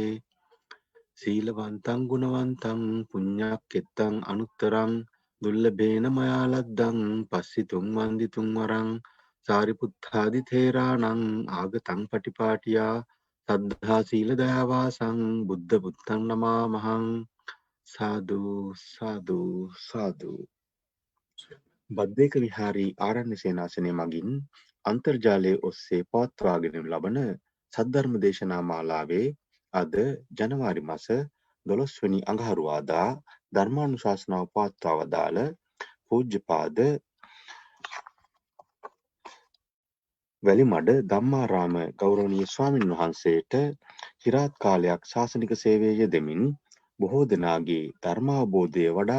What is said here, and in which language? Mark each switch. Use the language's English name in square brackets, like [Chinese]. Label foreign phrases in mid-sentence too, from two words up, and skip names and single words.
[Pali] සීලවන්තං ගුණවන්තං පුඤ්ඤක්කෙත්තං අනුත්තරං දුල්ලභේන මයා ලද්දං පස්සිතුං වන්දිතුං වරං සාරිපුත්තාදි තේරාණං ආගතං පටිපාටියා සද්ධා සීල දයාවාසං බුද්ධ පුත්තං නමාමහං. [Sinhala] සාදු සාදු සාදු. බද්දේක විහාරී ආරණ්‍ය සේනාසනය මගින් අන්තර්ජාලයේ ඔස්සේ පවත්වාගෙන ලබන සද්ධර්ම දේශනා මාලාවේ අද ජනවාරි මාස 12 වෙනි අඟහරුවාදා ධර්මානුශාසනාව පවත්වා වදාළ පූජ්‍යපාද වැලිමඩ ධම්මාරාම ගෞරවනීය ස්වාමින් වහන්සේට চিරාත් කාලයක් ශාසනික සේවයේ යෙදෙමින් බොහෝ දෙනාගේ ධර්මාවබෝධය වඩා